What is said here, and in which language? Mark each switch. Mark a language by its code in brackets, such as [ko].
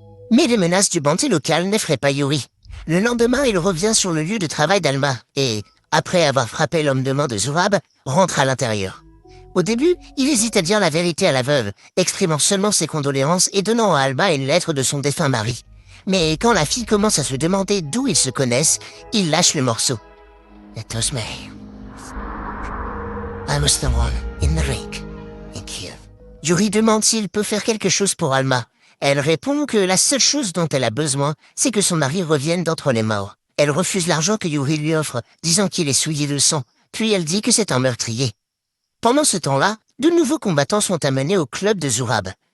[fr] Mais les menaces du bandit local n'effraient pas Yuri. Le lendemain, il revient sur le lieu de travail d'Alma et, après avoir frappé l'homme de main de Zurab, rentre à l'intérieur. Au début, il hésite à dire la vérité à la veuve, exprimant seulement ses condoléances et donnant à Alma une lettre de son défunt mari. Mais quand la fille commence à se demander d'où ils se connaissent, il lâche le morceau. [en] It was me. I was the one in the ring in Kiev. [fr] Yuri demande s'il peut faire quelque chose pour Alma. Elle répond que la seule chose dont elle a besoin, c'est que son mari revienne d'entre les morts. Elle refuse l'argent que Yuri lui offre, disant qu'il est souillé de sang, puis elle dit que c'est un meurtrier. Pendant ce temps-là, de nouveaux combattants sont amenés au club de Zurab.